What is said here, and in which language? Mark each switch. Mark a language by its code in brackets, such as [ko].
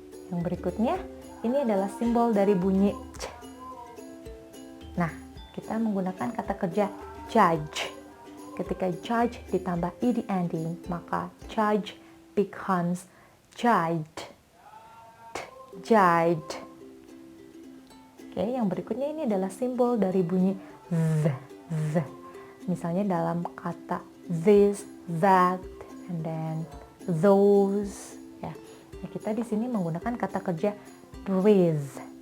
[id] Yang berikutnya, ini adalah simbol dari bunyi c. Nah, kita menggunakan kata kerja judge. Ketika judge ditambah ed ending, maka [en] judge becomes judged. Judged. [id] Oke, yang berikutnya ini adalah simbol dari bunyi the. Misalnya dalam kata this, that, and then those. Ya, kita di sini menggunakan kata kerja breathe.